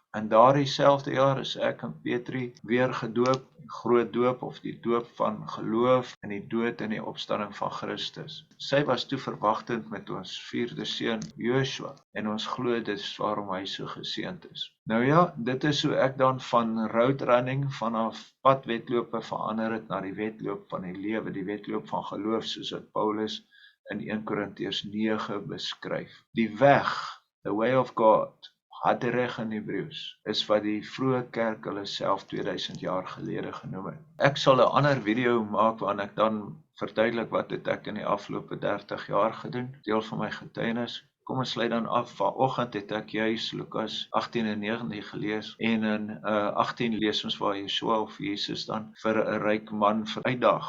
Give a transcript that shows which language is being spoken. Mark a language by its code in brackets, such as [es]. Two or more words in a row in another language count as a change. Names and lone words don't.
[af] In daardie selfde jaar is ek en Petrie weer gedoop, die groot doop of die doop van geloof in die dood en die opstanding van Christus. Sy was toe verwagtend met ons 4de seun Joshua, en ons glo dit is waarom hy so geseënd is. Nou ja, dit is hoe ek dan van [en] road running [af] vanaf padwedlope verander het na die wedloop van die lewe, die wedloop van geloof, soos wat Paulus in 1 Korintiërs 9 beskryf. Die weg, [en] the way of God, [af] Haderech in Hebreëus, is wat die vroeë kerk hulle self 2000 jaar gelede genoem het. Ek sal 'n ander video maak waarin ek dan verduidelik wat het ek in die afgelope 30 jaar gedoen, deel van my getuienis. Kom ons sluit dan af. Vanoggend het ek juis Lukas 18 en 19 gelees, en in 18 lees ons waar Yeshua of Jesus dan vir 'n ryk man uitdaag.